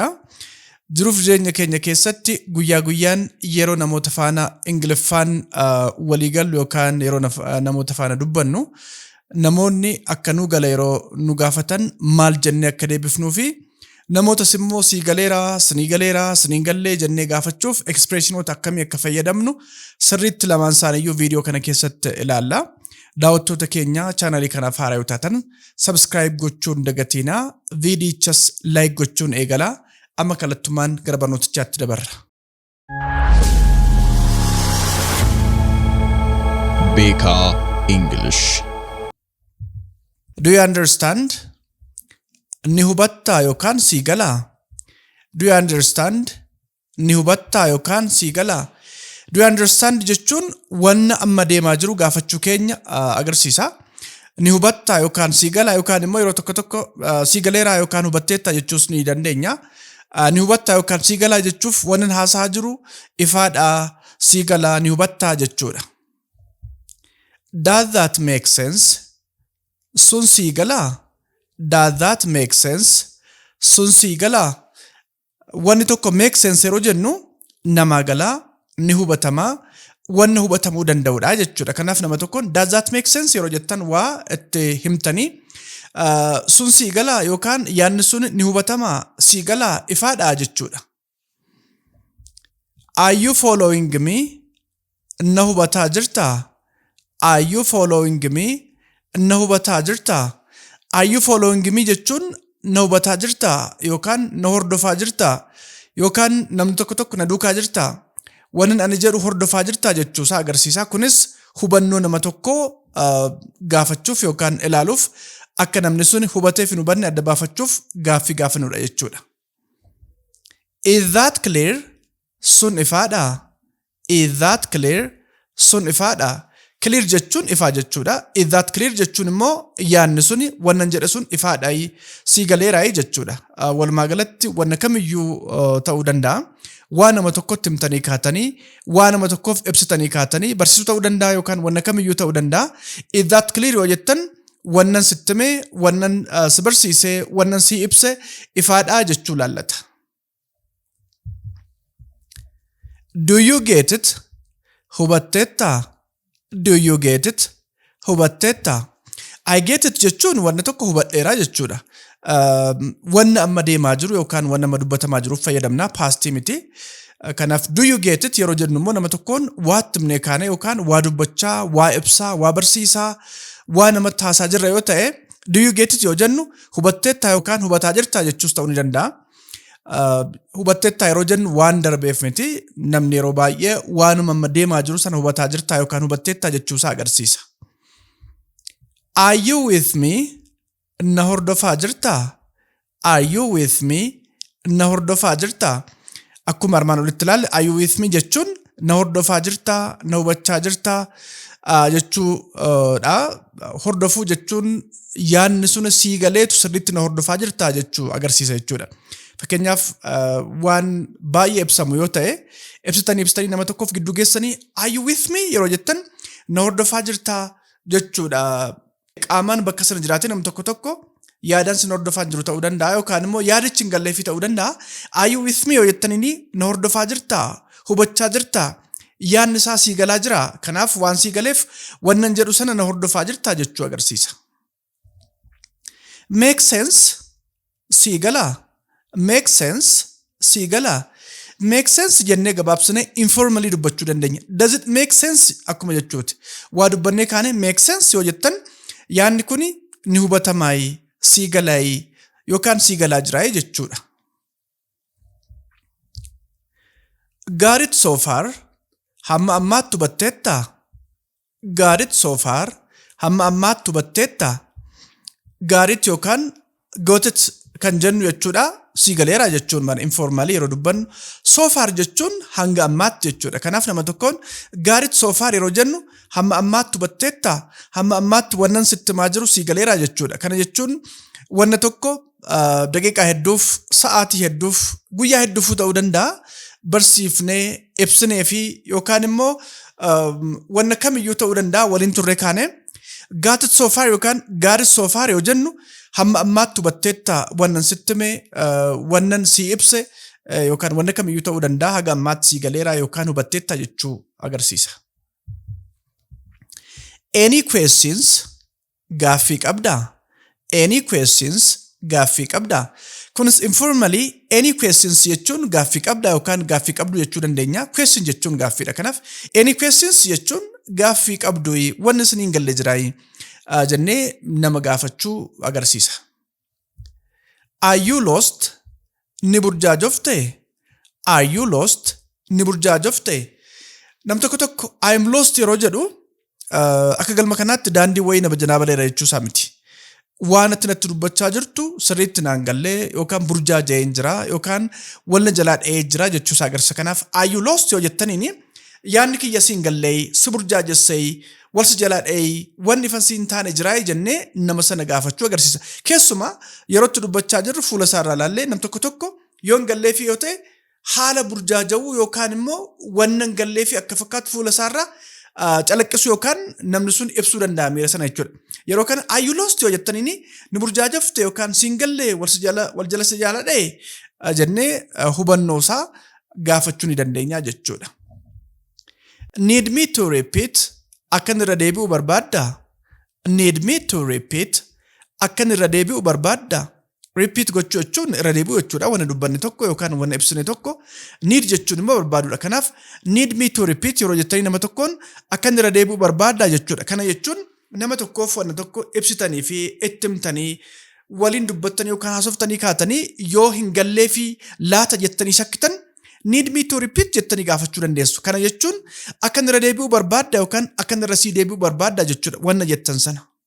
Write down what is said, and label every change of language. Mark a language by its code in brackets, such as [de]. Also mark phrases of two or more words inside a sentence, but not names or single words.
[om] Jiruuf jireenya keenya keessatti guyyaa guyyaan yeroo namoota faana Ingiliffaan walii gallu yookaan yeroo namoota faana dubbannu namoonni akka nu gala yeroo nu gaafatan maal jennee akka deebifnuu fi namoota simmoo sii galeeraa, siniin gallee jennee gaafachuuf expressionoota akkamii akka fayyadamnu sirriitti lamaan isaaniiyyuu viidiyoo kana keessatti ilaalla. Daawwattoota keenya chaanalii kanaaf haaraa yoo taatan subscribe gochuun dagatiinaa, viidiyichas like gochuun eegala. Amma kallattumaan gara barnootichaatti dabarra. Beeka English. [en] Do you understand? [om] Ni hubattaa yookaan sii galaa? [en] Do you understand? [om] Ni hubattaa yookaan sii galaa? [en] Do you understand [om] jechuun wanna amma deemaa jiru gaafachuu keenya agarsiisa. Ni hubattaa yookaan sii galaa yookaan immoo yeroo tokko sii galeeraa yookaan hubatteettaa jechuus ni dandeenya. Ni hubattaa yookaan sii galaa jechuuf wanna haasaa jiru ifaadhaa sii galaa ni hubattaa jechuudha. [en] Does that make sense? [om] Sun sii galaa? [en] Does that make sense? [om] Sun sii galaa? Wanni tokko [en] make sense [om] yeroo jennu namaa galaa, ni hubatamaa, wanna hubatamuu danda'udha jechuudha. Kanaaf nama tokkoon [en] does that make sense [om] yeroo jettan waa itti himtanii sun sii galaa yookaan yaadni sun ni hubatamaa sii galaa ifaadhaa jechuudha. [en] Are you following me? [om] Na hubataa jirtaa? [en] Are you following me? [om] Na hubataa jirtaa? [en] Are you following me [om] jechuun na hubataa jirtaa yookaan na hordofaa jirtaa yookaan namni tokko na duukaa jirtaa waan ani jedhu hordofaa jirtaa jechuusaa agarsiisa. Kunis hubannoo nama tokkoo gaafachuuf yookaan ilaaluuf akka namni sun hubateef hin hubanne adda baafachuuf gaaffii gaafanudha jechuudha. [en] Is that clear? [om] Sun ifaadhaa? [en] Is that clear? [om] Sun ifaadhaa? Clear jechuun ifaa jechuudha. [en] Is that clear [om] jechuun immoo yaadni suni wannan jedhe sun ifaadhaa sii galeeraa jechuudha. Walumaa galatti wanna kamiyyuu ta'uu danda'a. Waan nama tokkotti himtanii kaatanii, waan nama tokkoof ibsitanii kaatanii barsiisuu ta'uu danda'a yookaan wanna kamiyyuu ta'uu danda'a. [en] Is that clear [om] yoo jettan wannan sittimee, wannan si barsiisee, wannan si ibse ifaadhaa jechuu laallata. [en] Do you get it? [om] Hubatteettaa? [en] Do you get it? [om] Hubatteettaa? [en] I get it [om] jechuun wanna tokko hubadheeraa jechuudha. Wanna amma deemaa jiru yookaan wanna amma dubbatamaa jiruuf fayyadamna past miti. Kanaaf [en] do you get it [om] yeroo jennu immoo nama tokkoon waa timnee kaane yookaan waa dubbachaa, waa ibsaa, waa barsiisaa, waa namatti haasaa jirra yoo ta'e [en] do you get it [om] yoo jennu hubatteettaa yookaan hubataa jirtaa jechuus ta'uu ni danda'a. Hubatteettaa yeroo jennu waan darbeef miti namni yeroo baay'ee waanuma amma deemaa jiru sana hubataa jirtaa yookaan hubatteettaa jechuusaa agarsiisa. [en] Are you with me? [om] Na hordofaa jirtaa? [en] Are you with me? [om] Na hordofaa jirtaa? Akkuma armaan olitti ilaalle [en] are you with me [om] jechuun na hordofaa jirtaa, na hubachaa jirtaa jechuudha. Hordofuu jechuun yaadni sun sii galeetu sirriitti na hordofaa jirtaa jechuu agarsiisa jechuudha. Fakkeenyaaf waan baay'ee ibsamu yoo ta'e ibsitanii nama tokkoof gidduu geessanii [en] are you with me [om] yeroo jettan na hordofaa jirtaa jechuudha. Qaamaan bakka sana jiraatee namni tokko yaadaan sin hordofaa jiru ta'uu danda'a yookaan immoo yaadichi hin galleefii ta'uu danda'a. [en] Are you with me [om] yoo jettanii na hordofaa jirtaa, hubachaa jirtaa, yaadni isaa sii galaa jira. Kanaaf waan sii galeef wannan jedhu sana na hordofaa jirtaa jechuu agarsiisa. [en] Make sense? [om] Sii galaa? [en] Make sense? [om] Sii galaa? [en] Make sense [om] jennee gabaabsinee informally dubbachuu dandeenya. [en] Does it make sense? [om] Akkuma jechuuti. Waa dubbannee kaane [en] make sense [om] yoo jettan yaadni kuni ni hubatamaayii, sii galaayii yookaan sii galaa jiraayii jechuudha. [en] Got it so far? [om] Hamma ammaatti hubatteettaa? [en] Got it so far? [om] Hamma ammaatti hubatteettaa? [en] Got it [om] yookaan [en] got it [om] kan jennu jechuudha. Sii galeeraa jechuun mana informaalii yeroo dubbannu [en] so far [om] jechuun hanga ammaatti jechuudha. Kanaaf nama tokkoon [en] got it so far [om] yeroo jennu hamma ammaatti hubatteettaa, hamma ammaatti wannan sitti maa jiru sii galeeraa jechuudha. Kana jechuun wanna tokko daqiiqaa hedduuf, sa'aatii hedduuf, guyyaa hedduuf ta'uu danda'a. Barsiifnee ibsinee fi yookaan immoo wanna kamiyyuu ta'uu danda'a waliin turre kaane [en] got it so far [om] yookaan [en] got it so far [om] yoo jennu hamma ammaatti hubatteetta wannan sittime wannan si ibse yookaan wanna kamiyyuu ta'uu danda'a haga ammaatti si galeera yookaan hubatteetta jechuu agarsiisa. [en] Any questions? [om] Gaaffii qabdaa? [en] Any questions? [om] Gaaffii qabdaa? Kunis informally [en] any questions [om] jechuun gaaffii qabdaa yookaan gaaffii qabdu jechuu dandeenya. Question jechuun gaaffiidha. Kanaaf [en] any questions [om] jechuun gaaffii qabdu wanni isiniin galle jiraayi jennee nama gaafachuu agarsiisa. [en] Are you lost? [om] Ni burjaajofte? [en] Are you lost? [om] Ni burjaajofte? Nam tokko tokko [en] I am lost [om] yeroo jedhu akka galma kanaatti daandii wayii nama janaa baleera jechuusaa miti. Waan ati natti dubbachaa jirtu sirriitti naan gallee yookaan burjaaja'ee jira yookaan walna jalaa dha'ee jira jechuusaa agarsiisa. Kanaaf [en] are you lost [om] yoo jettaniini yaadni kiyya siin gallee si burjaajessee walsi jalaa dha'ee wanni ifan siin taane jiraa jennee nama sana gaafachuu agarsiisa. Keessumaa yerootti dubbachaa jirru fuula isaarraa ilaallee nam tokko tokko yoon gallee fi yoo ta'e haala burjaaja'uu yookaan immoo wannan gallee fi akka fakkaatu fuula isaarraa calaqqisu yookaan namni sun ibsuu danda'a miira sana jechuudha. Yeroo kana [en] are you lost [om] yoo jettaniini ni burjaajofte yookaan siin gallee wal jala si jala dha'e jennee hubannoo isaa gaafachuu ni dandeenya jechuudha. [en] Need me to repeat? [om] Akkan irra deebi'u barbaadda? [en] Need me to repeat? [om] Akkan irra deebi'u barbaadda? Repeat gochuu jechuun irra deebi'u jechuudha. Wanna dubbanne tokko yookaan wanna ibsine tokko need jechuun immoo barbaaduudha. Kanaaf [en] need me to repeat [om] yeroo jettanii nama tokkoon akkan irra deebi'u barbaadda jechuudha. Kana jechuun nama tokkoof wanna tokko ibsitanii fi itti himtanii waliin dubbattanii yookaan haasoftanii kaatanii yoo hin gallee fi laata jettanii shakkitan [en] need me to repeat [om] jettanii gaafachuu dandeessu. Kana jechuun akkan irra deebi'u barbaadda yookaan akkan irra sii deebi'u barbaadda jechuudha wanna jettan sana.